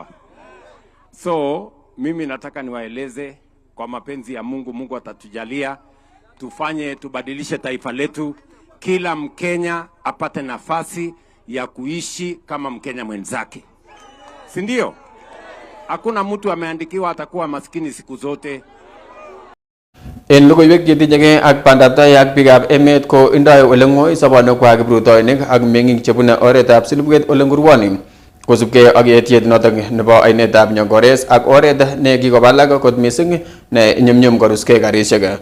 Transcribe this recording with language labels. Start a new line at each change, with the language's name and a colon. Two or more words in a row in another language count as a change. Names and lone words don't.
Swahili: So, mimi nataka niwaeleze kwa mapenzi ya Mungu, Mungu atatujalia, tubadilishe taifa letu, kila Mkenya apate nafasi ya kuishi kama Mkenya mwenzake. Si ndio? Hakuna mtu ameandikiwa atakuwa maskini siku zote.
Kalenjin: En logoiwek chetinyegei ak bandaptai ak biikab emet ko indoi ole ng'oi sobonwekwak kiprutoinik ak meng'ik chebune oretab Silibwet ole ngurwoni kosubkei ak yetiet notok nebo ainetab Nyongores ak oret ne kikobalak kot mising ne nyumnyum koruskei karisiek.